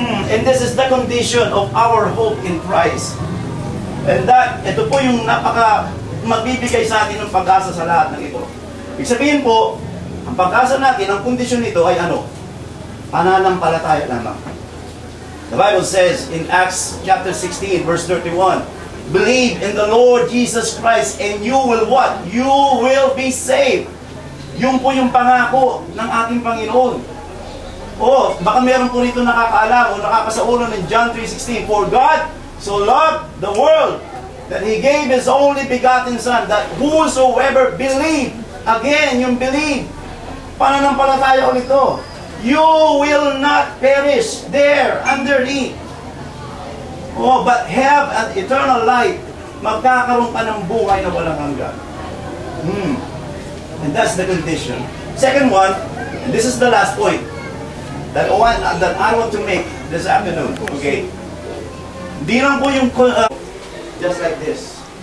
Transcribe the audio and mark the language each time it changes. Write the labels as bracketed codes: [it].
[en] And this is the condition of our hope in Christ. [tl] And that, ito po yung magbibigay sa atin ng pag-asa sa lahat ng ito. Ibig sabihin po, ang pag-asa natin, ang kondisyon nito ay ano? Pananampalataya lamang. [en] The Bible says in Acts chapter 16, verse 31, believe in the Lord Jesus Christ and you will what? You will be saved. [tl] Yung po yung pangako ng ating Panginoon. Baka meron po rito nakakaalam o nakakasaulo ng John 3:16. [en] For God so loved the world that He gave His only begotten Son, that whosoever believe, again, [tl] yung believe, pananampalataya ulit ito, [en] you will not perish there underneath. But have an eternal life. [tl] Magkakaroon ka ng buhay na walang hanggan. [en] And that's the condition. Second one, and this is the last point, that I want to make this afternoon. Okay? [tl] Hindi lang po yung [en] just like this.